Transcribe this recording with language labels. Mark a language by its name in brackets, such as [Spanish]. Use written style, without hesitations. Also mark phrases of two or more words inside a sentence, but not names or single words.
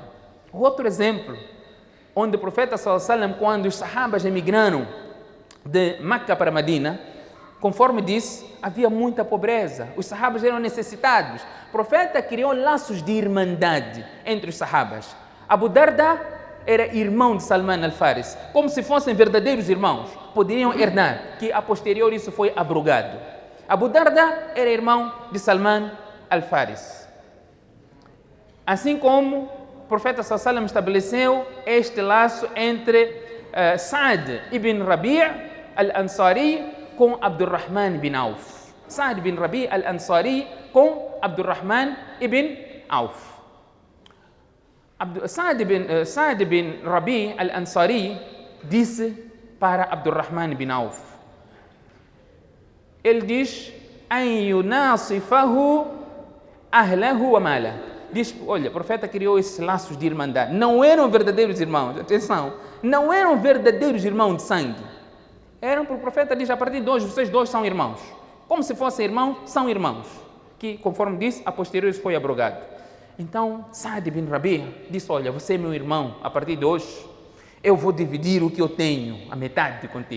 [Portuguese] Outro exemplo, onde o profeta [Arabic] صلى الله عليه وسلم, [Portuguese] quando os sahabas emigraram de Meca para Medina, conforme disse, havia muita pobreza, os sahabas eram necessitados. O profeta criou laços de irmandade entre os sahabas. Abu Darda era irmão de Salman al-Faris, como se fossem verdadeiros irmãos, poderiam herdar, que a posterior isso foi abrogado. Abu Darda era irmão de Salman al-Faris. Assim como o profeta [Arabic] صلى الله عليه وسلم [Portuguese] estabeleceu este laço entre Sa'd ibn Rabi' al-Ansari com Abdurrahman ibn Auf. Sa'd ibn Rabi' al-Ansari com Abdurrahman ibn Auf. Sa'd bin Rabi al-Ansari disse para Abdurrahman bin Auf. Ele diz: [Arabic] "أن يناصفه أهله وماله." [Portuguese] Diz: olha, o profeta criou esses laços de irmandade. Não eram verdadeiros irmãos, atenção, não eram verdadeiros irmãos de sangue. Eram, porque o profeta diz: a partir de hoje, vocês dois são irmãos. Como se fossem irmãos, são irmãos. Que, conforme disse, a posteriori foi abrogado. Então, Sa'd bin Rabi disse: olha, você é meu irmão, a partir de hoje, eu vou dividir o que eu tenho, a metade contigo.